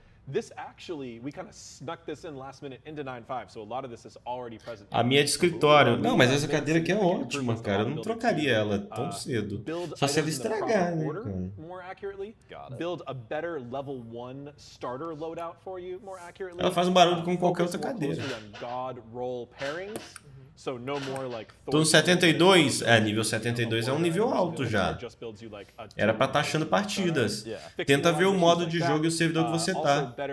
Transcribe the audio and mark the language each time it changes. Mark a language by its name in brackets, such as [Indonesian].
[English] This actually, we kind of snuck this in last minute into 9.5, so a lot of this is already present. [Portuguese] A minha é de escritório. Não, mas essa cadeira aqui é ótima, cara. Eu não trocaria ela tão cedo. Só se ela estragar, né, cara? [English] More accurately, build a better level 1 starter loadout for you more accurately. [Portuguese] Ela faz um barulho como qualquer outra cadeira. [English] God roll pairings. So no more like [Portuguese] tô no 72, nível 72 é um nível alto já. Era pra estar achando partidas. Tenta ver o modo de jogo e o servidor que você tá.